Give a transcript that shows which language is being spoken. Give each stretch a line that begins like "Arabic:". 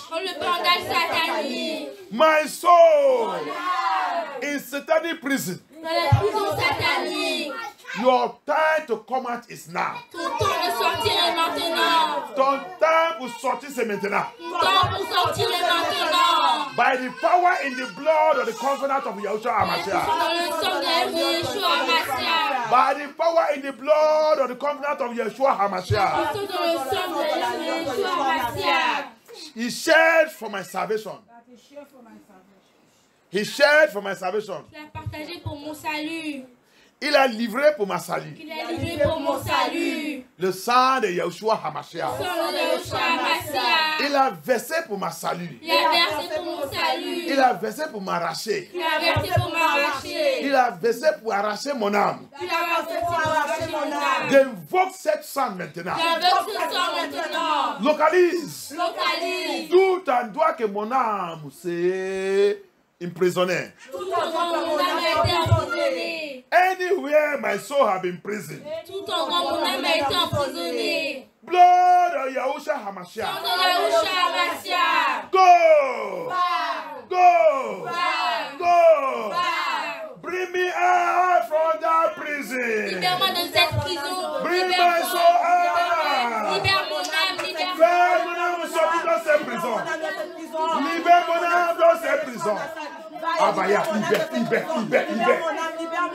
French: Dans le bondage satanique.
English: My soul. In satanic prison.
French: Dans la prison satanique.
English: Your time to come out is now.
French: Ton temps de sortir est maintenant. Ton temps pour sortir c'est maintenant. Ton temps pour sortir est maintenant.
English: By the power in the blood of the covenant of Yahusha Hamashiach.
French: Dans le sang de Yeshua Hamashiach.
English: By the power in the blood of the covenant of Yeshua Hamashiach.
French: Dans le sang de Yeshua Hamashiach.
English: He shed for my salvation. He shed for my salvation.
French: Il a partagé pour mon salut. Il a livré pour ma salut. Il a livré pour mon salut. Le sang de Yeshua Hamashiach. Le sang de Yeshua Hamashiach. Il a versé pour ma salut. Il a versé pour mon salut. Il a versé pour m'arracher. Il a versé pour m'arracher. Il a versé pour arracher mon âme. Il a versé pour arracher mon âme. J'invoque cette sang maintenant. J'invoque ce sang maintenant. Localise. Localise. Tout endroit que mon âme s'est emprisonnée. Tout endroit où mon âme a été emprisonnée.
English: Anywhere my soul has been imprisoned.
French: Tout endroit où mon âme a été emprisonnée.
English: Blood of Yahusha Hamashiach.
French: Sang de Yeshua Hamashiach.
English: Go. Go. Go. Bring me out from that prison.
French: Libère-moi de cette prison.
English: Bring my soul out.
French: Libère mon âme. Libère mon âme sortie de cette prison. Libère mon âme de cette prison. Abaya, libère mon âme.